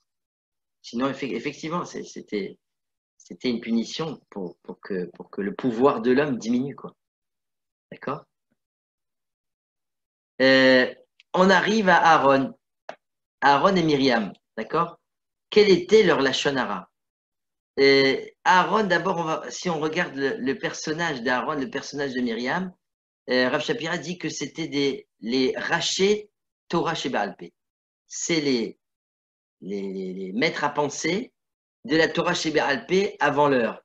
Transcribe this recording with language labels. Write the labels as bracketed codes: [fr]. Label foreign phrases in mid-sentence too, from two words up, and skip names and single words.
[fr] Sinon, effectivement, c'était une punition pour que le pouvoir de l'homme diminue, quoi. D'accord? On arrive à Aaron et Myriam, d'accord? Quel était leur [he] לשון הרע? [fr] Aaron, d'abord, si on regarde le personnage d'Aaron, le personnage de Myriam, Rav Shapira dit que c'était les rachés Torah chez [he] בעל פה. [fr] C'est les maîtres à penser de la Torah chez [he] בעל פה [fr] avant l'heure.